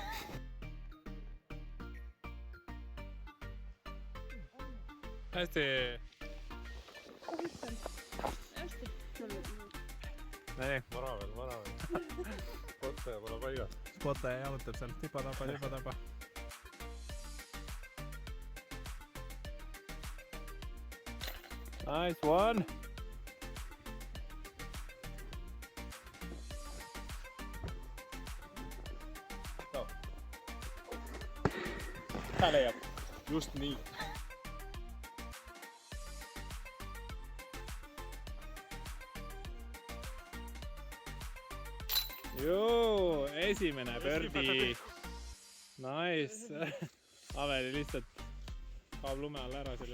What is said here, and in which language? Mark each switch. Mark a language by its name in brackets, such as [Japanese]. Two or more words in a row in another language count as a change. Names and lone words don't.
[Estonian] Hästi. Nii. Vara veel. Spottaja pole paigas. Spottaja jalutab seal tipa-tapa. [English] Nice one. [Estonian] Tää leiab. Just nii. Joo, esimene birdie. Nice. Aveli lihtsalt kaob lume all ära selle.